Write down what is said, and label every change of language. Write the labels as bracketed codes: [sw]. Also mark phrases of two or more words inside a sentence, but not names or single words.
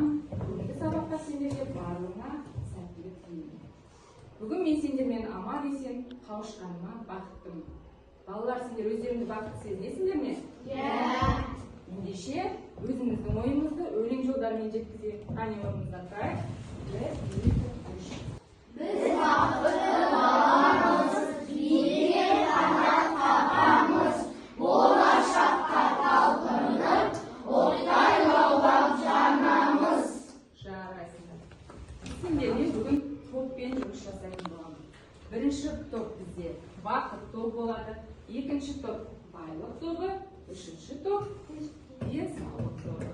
[kk] Бүгінгі сабаққа сендерге барлығына сәттілік тілеймін. Бүгін мен сендермен аман есен қауышқаныма бақыттымын. Балалар, сендер өздеріңді бақытты сезінесіңдер ме? Ендеше өзіңіздің ойыңызды өлең жолдарымен жеткізейік. Қане орнымыздан тұрайық. Biz baqıtlı balamız, birlikte kanat kapamız, болашаққа талпынып, ортай лаулап жанамыз. Жарайсыңдар. Сендермен бүгін топпен жұмыс жасайтын боламыз. Бірінші топ бізде бақыт топ болады, екінші топ байлық тобы, үшінші топ денсаулық тобы.